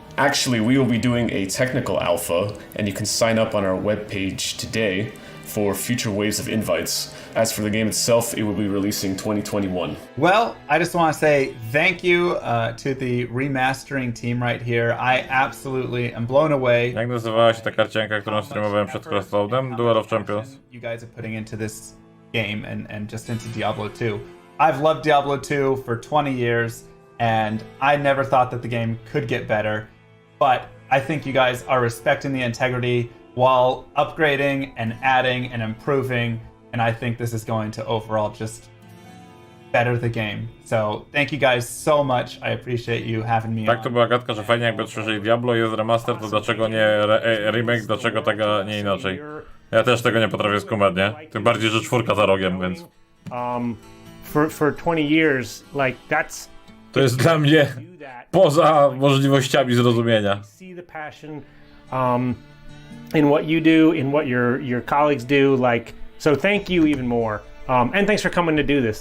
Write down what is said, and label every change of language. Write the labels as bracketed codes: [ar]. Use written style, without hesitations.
[en] Actually, we will be doing a technical alpha, and you can sign up on our webpage today for future waves of invites. As for the game itself, it will be releasing 2021. Well, I just want to say thank you to the remastering team right here. I absolutely am blown away. [pl] Jak nazywała się ta karcianka, którą streamowałem przed Crossloadem? Duel of Champions. [en] You guys are putting into this game and just into Diablo 2. I've loved Diablo 2 for 20 years, and I never thought that the game could get better. But I think you guys are respecting the integrity while upgrading and adding and improving. And I think this is going to overall just better the game. So thank you guys so much. I appreciate you having me [pl] Tak, [en] on. [pl] to była gadka, że fajnie jakby odświeżyli Diablo, jest remaster, to dlaczego nie remake, dlaczego tego nie inaczej? Ja też tego nie potrafię skumać, nie? Tym bardziej, że 4 za rogiem, więc... [en] For 20 years, like that's... [pl] To jest dla mnie poza możliwościami zrozumienia. [en] See the passion in what you do, in what your colleagues do, like... So thank you even more. And thanks for coming to do this.